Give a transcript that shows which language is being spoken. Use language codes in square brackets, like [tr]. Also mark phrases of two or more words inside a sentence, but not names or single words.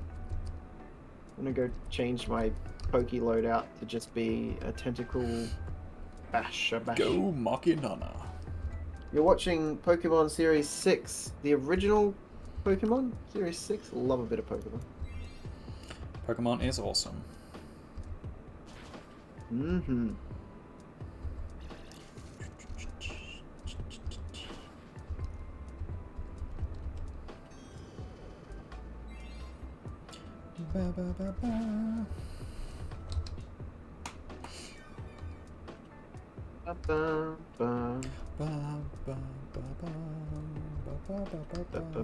[en] I'm gonna go change my pokey loadout to just be a tentacle bash. Go Machinana. You're watching Pokemon Series 6, the original Pokemon? Series 6? Love a bit of Pokemon. Pokemon is awesome. Mm-hmm. Ba, ba, ba, ba. Ba-bum, bum. Ba, ba, ba, ba, ba, ba, ba, ba, ba.